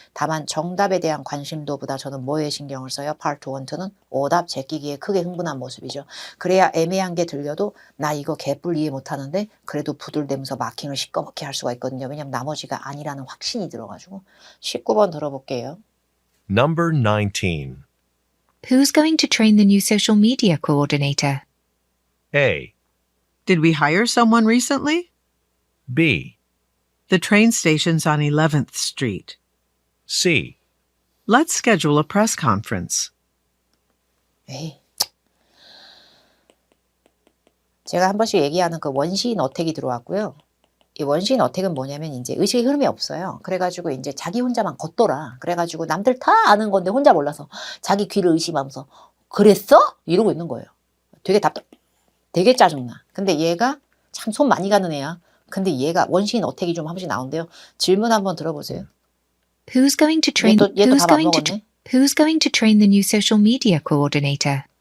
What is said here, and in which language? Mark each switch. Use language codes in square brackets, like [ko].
[ko] 다만 정답에 대한 관심도보다 저는 뭐에 신경을 써요? 파트 1, 2는 오답 제끼기에 크게 흥분한 모습이죠. 그래야 애매한 게 들려도 나 이거 개뿔 이해 못하는데 그래도 부들대면서 마킹을 시꺼멓게 할 수가 있거든요. 왜냐면 나머지가 아니라는 확신이 들어가지고 19번 들어볼게요. [en] Number 19. Who's going to train the new social media coordinator? A, Did we hire someone recently? B, The train station's on 11th Street. C, Let's schedule a press conference. [ko] 에이. 제가 한 번씩 얘기하는 그 원시인 어택이 들어왔고요. 이 원시인 어택은 뭐냐면 이제 의식의 흐름이 없어요. 그래가지고 이제 자기 혼자만 걷더라. 그래가지고 남들 다 아는 건데 혼자 몰라서 자기 귀를 의심하면서 그랬어? 이러고 있는 거예요. 되게 짜증나. 근데 얘가 참 손 많이 가는 애야. 근데 얘가 원시인 어택이 좀 한 번씩 나온대요. 질문 한번 들어보세요. [en] Who's going to train [ko] 얘도 답 안 먹었네. [en] Who's going to train the new social media coordinator?